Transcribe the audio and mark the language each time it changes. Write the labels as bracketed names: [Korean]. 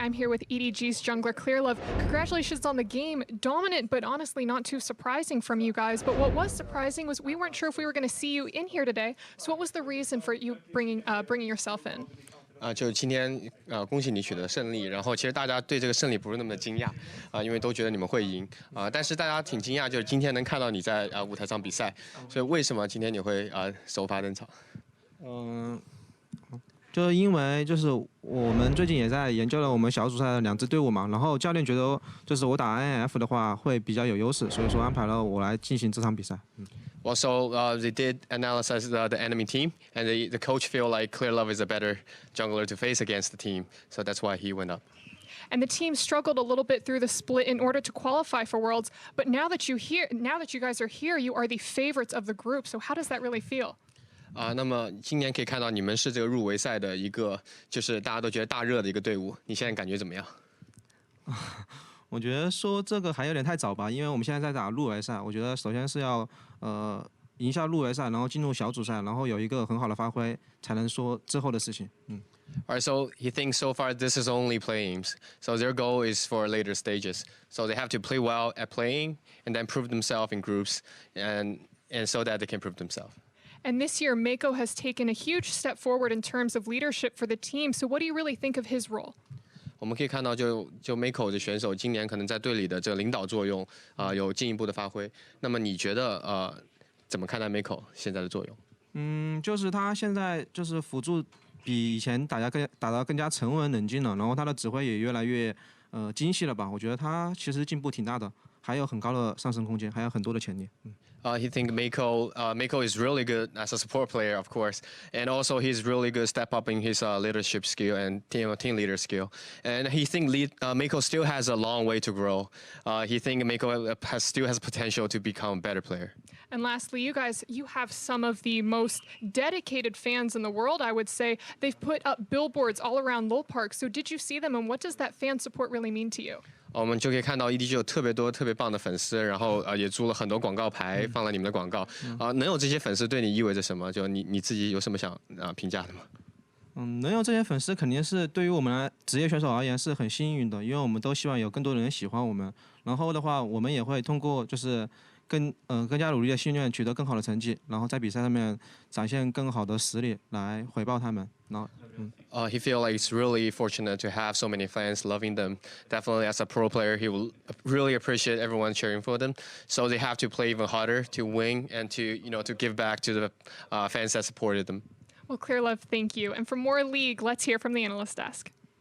[English] I'm here with EDG's jungler Clearlove. Congratulations on the game. Dominant, but honestly not too surprising from you guys. But what was surprising was we weren't sure if we were going to see you in here today. So what was the reason for you bringing yourself in? [Chinese] 就今天恭喜你取得胜利。然后其实大家对这个胜利不是那么的惊讶因为都觉得你们会赢但是大家挺惊讶，就是今天能看到你在舞台上比赛。所以为什么今天你会首发登场？就因为就是我们最近也在研究了我们小组赛的2支队伍嘛，然后教练觉得就是我打 INF 的话会比较有优势，所以说安排了我来进行这场比赛。 [English] Well, so they did analyze the enemy team, and the coach feel like Clearlove is a better jungler to face against the team, so that's why he went up. And the team struggled a little bit through the split in order to qualify for Worlds. But now that you guys are here, you are the favorites of the group. So how does that really feel? [Chinese] 那么今年可以看到你们是这个入围赛的一个，就是大家都觉得大热的一个队伍。你现在感觉怎么样？我觉得说这个还有点太早吧，因为我们现在在打入围赛。我觉得首先是要赢下入围赛，然后进入小组赛，然后有一个很好的发挥，才能说之后的事情。 [English] Alright, so he thinks so far this is only play-ins. So their goal is for later stages. So they have to play well at playing and then prove themselves in groups and so that they can prove themselves. And this year, Mako has taken a huge step forward in terms of leadership for the team. So what do you really think of his role? [Chinese] 我们可以看到就 Mako 的选手今年可能在队里的这个领导作用有进一步的发挥。那么你觉得怎么看待 Mako 现在的作用？就是他现在就是辅助比以前打得更加沉稳冷静了，然后他的指挥也越来越精细了吧？我觉得他其实进步挺大的，还有很高的上升空间，还有很多的潜力。 [English] He think Mako is really good as a support player, of course, and also he's really good step up in his leadership skill and team leader skill. And he think Mako still has a long way to grow. He think Mako still has potential to become a better player. And lastly, you have some of the most dedicated fans in the world, I would say. They've put up billboards all around Lowell Park. So did you see them, and what does that fan support really mean to you? [Chinese] 我们就可以看到 EDG 有特别多特别棒的粉丝，然后也租了很多广告牌放了你们的广告能有这些粉丝对你意味着什么？就你自己有什么想评价的吗？能有这些粉丝肯定是对于我们职业选手而言是很幸运的，因为我们都希望有更多的人喜欢我们。然后的话，我们也会通过就是更加努力的训练，取得更好的成绩，然后在比赛上面展现更好的实力来回报他们。然后 [English] he feel like he's really fortunate to have so many fans loving them. Definitely, as a pro player, he will really appreciate everyone cheering for them. So they have to play even harder to win and to give back to the fans that supported them. Well, Clearlove, thank you. And for more League, let's hear from the analyst desk.